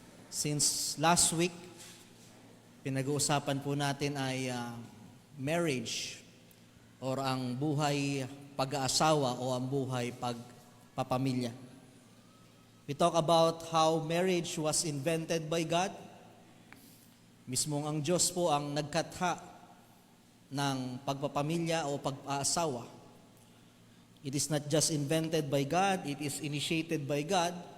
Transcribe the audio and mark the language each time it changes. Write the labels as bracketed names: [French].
[English] Since last week, [Filipino] pinag-uusapan po natin ay marriage or ang buhay pag-aasawa o ang buhay pagpapamilya. [English] We talk about how marriage was invented by God. [Filipino] Mismong ang Diyos po ang nagkatha ng pagpapamilya o pag-aasawa. [English] It is not just invented by God, it is initiated by God.